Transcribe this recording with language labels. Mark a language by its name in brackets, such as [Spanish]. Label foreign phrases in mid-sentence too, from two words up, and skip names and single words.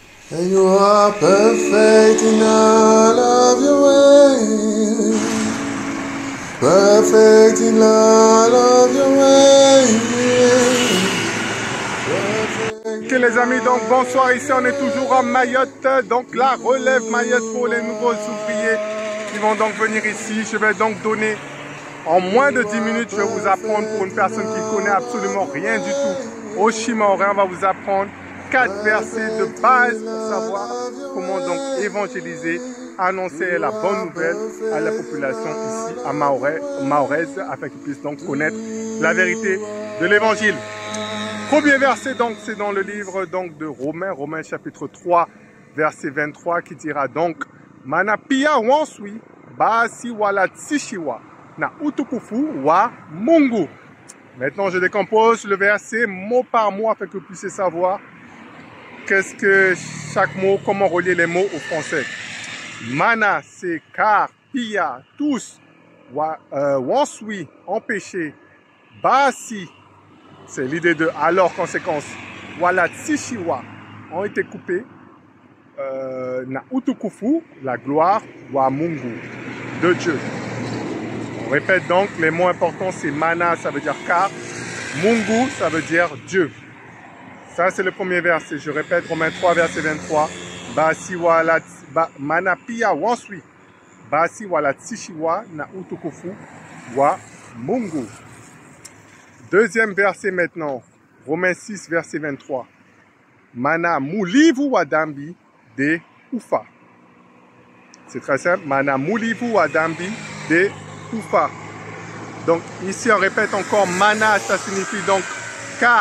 [English] And you are perfect in all of your ways. Perfect in all of your ways. [French] Ok les amis, donc bonsoir, ici on est toujours à Mayotte, donc la relève Mayotte pour les nouveaux ouvriers qui vont donc venir ici. Je vais donc donner en moins de 10 minutes, je vais vous apprendre pour une personne qui ne connaît absolument rien du tout au Shimaoré, on va vous apprendre 4 versets de base pour savoir comment donc évangéliser, annoncer la bonne nouvelle à la population ici à Mahoraise afin qu'ils puissent donc connaître la vérité de l'évangile. Premier verset donc c'est dans le livre donc de Romains chapitre 3 verset 23 qui dira donc [Comorian] Manapia wansui basi wala tsishiwa na utukufu wa Mungu. [French] Maintenant je décompose le verset mot par mot afin que vous puissiez savoir qu'est-ce que chaque mot, comment relier les mots au français. Mana, c'est car, pia, tous, wansui, empêché, basi, c'est l'idée de alors, conséquence, [Comorian] wala tsishiwa, [French] ont été coupés, [Comorian] na utukufu, [French] la gloire, [Comorian] wa Mungu, [French] de Dieu. On répète donc, les mots importants, c'est mana, ça veut dire car, Mungu, ça veut dire Dieu. Ça, c'est le premier verset. Je répète, Romains 3, verset 23. [Comorian] Basi wala manapia wansui. Basi wala tsishiwa na utukufu wa Mungu. [French] Deuxième verset maintenant. Romains 6, verset 23. [Comorian] Mana mulivu wa dambi de ufa. [French] C'est très simple. [Comorian] Mana mulivu wa dambi de ufa. [French] Donc, ici, on répète encore mana, ça signifie donc car.